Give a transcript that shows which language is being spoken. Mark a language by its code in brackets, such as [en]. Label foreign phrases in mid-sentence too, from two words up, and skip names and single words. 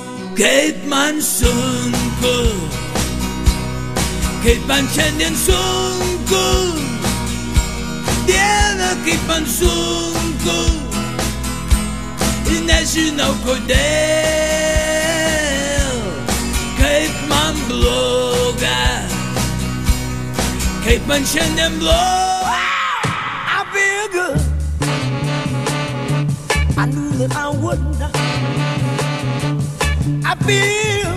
[lt] kaip man sunku, kaip man šiandien sunku, Dieve, kaip man sunku, ir nežinau kodėl, kaip man bloga, kaip man šiandien bloga. [en] I feel good. I knew that I would not. I feel